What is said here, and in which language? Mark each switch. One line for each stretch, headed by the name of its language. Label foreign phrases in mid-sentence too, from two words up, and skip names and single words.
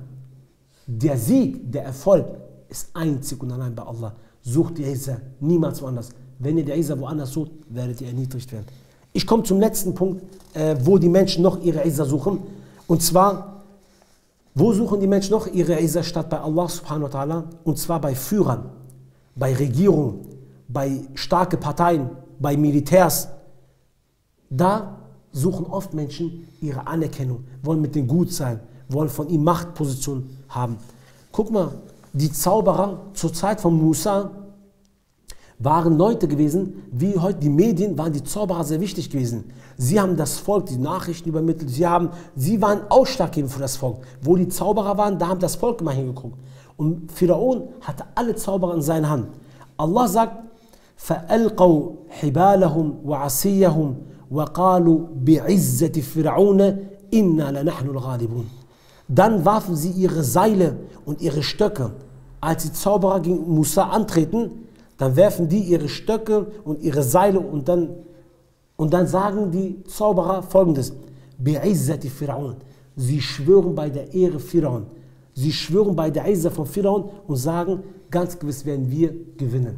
German: Der Sieg, der Erfolg ist einzig und allein bei Allah. Sucht die Izza, niemals woanders. Wenn ihr die Izza woanders sucht, werdet ihr erniedrigt werden. Ich komme zum letzten Punkt, wo die Menschen noch ihre Izza suchen. Und zwar, wo suchen die Menschen noch ihre Izza statt bei Allah
Arabic: سبحانه وتعالى?
German: Und zwar bei Führern, bei Regierungen, bei starken Parteien, bei Militärs. Da suchen oft Menschen ihre Anerkennung, wollen mit denen gut sein, wollen von ihm Machtpositionen haben. Guck mal, die Zauberer zur Zeit von Musa waren Leute gewesen, wie heute die Medien, waren die Zauberer sehr wichtig gewesen. Sie haben das Volk, die Nachrichten übermittelt, sie waren ausschlaggebend für das Volk. Wo die Zauberer waren, da haben das Volk immer hingeguckt. Und Pharaon hatte alle Zauberer in seiner Hand. Allah sagt,
Arabic: فَأَلْقَوْا حِبَالَهُمْ وَعَصِيَّهُمْ وَقَالُوا بِعِزَّةِ فِرْعَوْنَ إِنَّا لَنَحْنُ الْغَالِبُونَ.
German: Dann warfen sie ihre Seile und ihre Stöcke. Als die Zauberer gegen Musa antreten, dann werfen die ihre Stöcke und ihre Seile und dann sagen die Zauberer folgendes:
Arabic: بعزة فرعون.
German: Sie schwören bei der Ehre Fir'aun. Sie schwören bei der Izza von Fir'aun und sagen, ganz gewiss werden wir gewinnen.